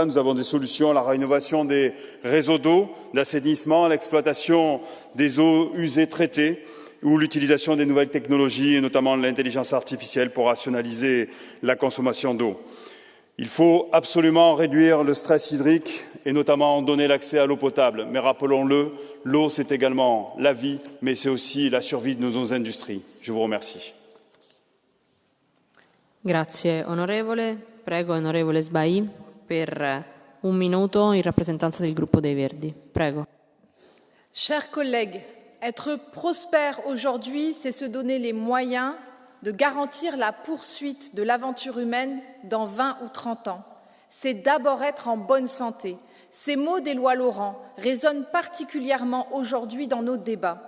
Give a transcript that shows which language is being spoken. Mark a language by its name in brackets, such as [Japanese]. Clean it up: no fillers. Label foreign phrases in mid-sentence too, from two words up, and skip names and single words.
[French] Nous avons des solutions à la rénovation des réseaux d'eau, d'assainissement, à l'exploitation des eaux usées traitées ou l'utilisation des nouvelles technologies, et notamment l'intelligence artificielle, pour rationaliser la consommation d'eau. Il faut absolument réduire le stress hydrique et notamment donner l'accès à l'eau potable. Mais rappelons-le, l'eau, c'est également la vie, mais c'est aussi la survie de nos industries. Je vous remercie. [Italian] Grazie onorevole. Prego onorevole Sbai per un minuto in rappresentanza del gruppo dei Verdi. Prego. [French] Chers collègues, être prospère aujourd'hui, c'est se donner les moyens de garantir la poursuite de l'aventure humaine dans 20 ou 30 ans. C'est d'abord être en bonne santé. Ces mots d'Éloi Laurent résonnent particulièrement aujourd'hui dans nos débats.